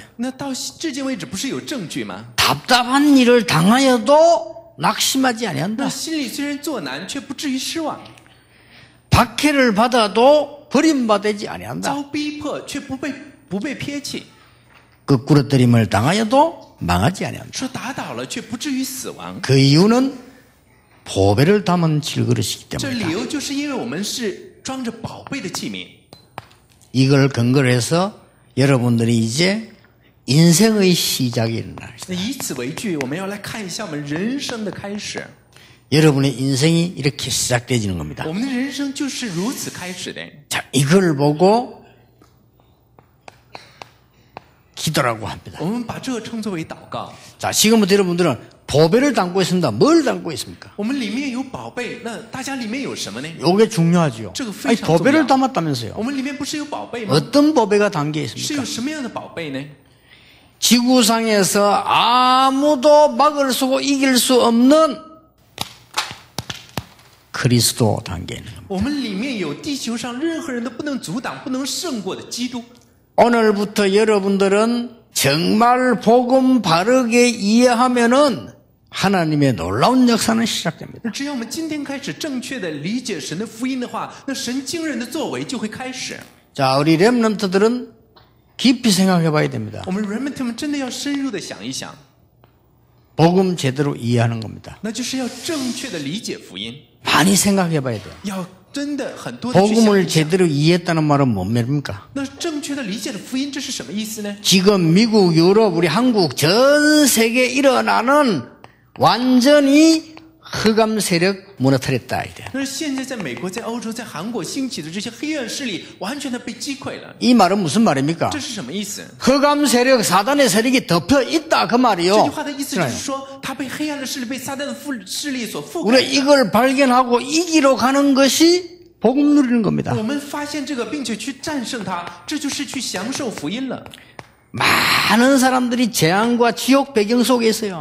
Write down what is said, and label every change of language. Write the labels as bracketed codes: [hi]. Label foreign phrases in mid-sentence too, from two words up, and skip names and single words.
[zh] 那到至今为止，不是有证据吗？ [ko] 답답한 일을 당하여도 낙심하지 [zh] 那 [ko] 아니한다. [zh] 心里虽然作难，却不至于失望； [ko] 박해를 받아도 버림받지 아니한다. [zh] 遭逼迫，却不被撇弃； [ko] 거꾸로뜨림을 당하여도 망하지 아니한다. [zh] 说打倒了，却不至于死亡。 [ko] 그 이유는 보배를 담은 질그릇이기 [zh] 这理 [ko] 때문이다. [zh] 由就是因为我们是装着宝贝的器皿。 [ko] 이걸 근거로 해서 여러분들이 이제 인생의 시작이 일어날 [zh] 那以此为据，我们要来看一下我们人生的开始。 [ko] 여러분의 인생이 이렇게 시작되지는 겁니다. [zh] 我们的人生就是如此开始的。 [ko] 자, 이걸 보고 기도라고 합니다. [zh] 我们把这个称作为祷告。 [ko] 자, 지금부터 여러분들은 보배를 담고 있습니다. 뭘 담고 있습니까? [zh] 我们里面有宝贝，那大家里面有什么呢？ [ko] 요게 중요하죠. [zh] 这个非 [ko] 아니, [zh] 常重要。 [ko] 보배를 담았다면서요. [zh] 我们里面不是有宝贝吗？ [ko] 어떤 보배가 담겨 [zh] 是 [ko] 있습니까? [zh] 有什么样的宝贝呢？ [ko] 지구상에서 아무도 막을 수 이길 수 없는 그리스도 담겨 있는 겁니다. [zh] 我们里面有地球上任何人都不能阻挡、不能胜过的基督。 [ko] 오늘부터 여러분들은 정말 복음 바르게 이해하면은 하나님의 놀라운 역사는 시작됩니다. [zh] 只要我们今天开始正确的理解神的福音的话，那神惊人的作为就会开始。 [ko] 자, 우리 렘넌트들은 깊이 생각해 봐야 됩니다. [zh] 我们人们他们真的要深入的想一想， [ko] 복음 제대로 이해하는 겁니다. [zh] 那就是要正确的理解福音， [ko] 많이 생각해 봐야 돼요. [zh] 要真的很多的去想 [ko] 복음을 [zh] 一想。 [ko] 제대로 이해했다는 말은 뭔 말입니까? [zh] 那正确的理解的福音，这是什么意思呢？ [ko] 지금 미국, 유럽, 우리 한국 전 세계에 일어나는 완전히 흑암 세력 무너뜨렸다 이래. [zh] 那是现在在美国、在欧洲、在韩国兴起的这些黑暗势力，完全的被击溃了。 [ko] 이 말은 무슨 말입니까? [zh] 这是什么意思？ [ko] 흑암 세력, 사단의 세력이 덮여 있다 그 [zh] 这句 [ko] 말이요. [zh] 话的意思就是说，他被黑暗的势力、被撒旦的势力所覆 [ko] 우리가 [zh] 盖。 [ko] 이걸 발견하고 이기러 가는 것이 복음 누리는 겁니다. [zh] 我们发现这个，并且去战胜它，这就是去享受福音了。 [ko] 많은 사람들이 재앙과 지옥 배경 속에 있어요.